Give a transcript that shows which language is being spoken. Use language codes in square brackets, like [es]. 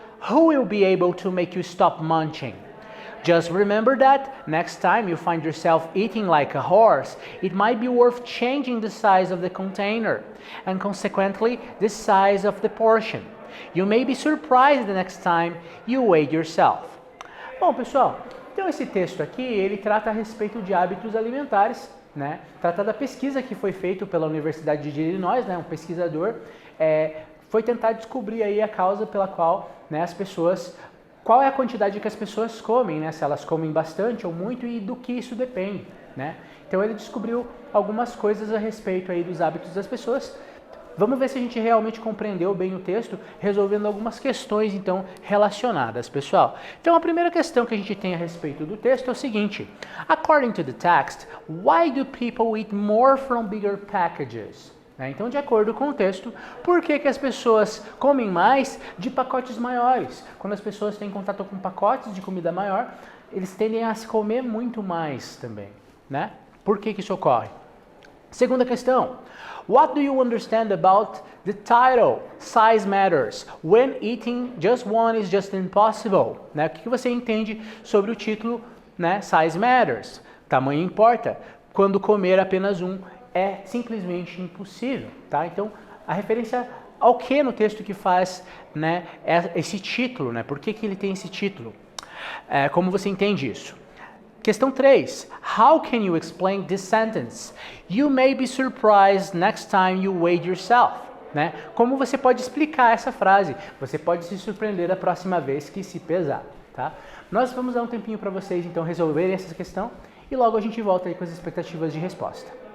[en] Who will be able to make you stop munching? Just remember that next time you find yourself eating like a horse, it might be worth changing the size of the container and consequently the size of the portion. You may be surprised the next time you weigh yourself. [pt] Bom, pessoal, então esse texto aqui, ele trata a respeito de hábitos alimentares, né? Trata da pesquisa que foi feita pela Universidade de Illinois, né? Um pesquisador foi tentar descobrir aí a causa pela qual, né, as pessoas, qual é a quantidade que as pessoas comem, né? Se elas comem bastante ou muito e do que isso depende, né? Então ele descobriu algumas coisas a respeito aí dos hábitos das pessoas. Vamos ver se a gente realmente compreendeu bem o texto, resolvendo algumas questões então relacionadas, pessoal. Então a primeira questão que a gente tem a respeito do texto é o seguinte: [en] According to the text, why do people eat more from bigger packages? [pt] Então, de acordo com o texto, por que as pessoas comem mais de pacotes maiores? Quando as pessoas têm contato com pacotes de comida maior, eles tendem a se comer muito mais também, né? Por que isso ocorre? Segunda questão. [en] What do you understand about the title, Size Matters? When eating just one is just impossible. [pt] Né? O que você entende sobre o título, né? Size Matters? Tamanho importa. Quando comer apenas um é simplesmente impossível, tá? Então, a referência ao que no texto que faz, né, esse título, né? Por que ele tem esse título? Como você entende isso? Questão 3. [en] How can you explain this sentence? You may be surprised next time you weigh yourself. [pt] Né? Como você pode explicar essa frase? Você pode se surpreender da próxima vez que se pesar, tá? Nós vamos dar um tempinho para vocês, então, resolverem essa questão e logo a gente volta aí com as expectativas de resposta.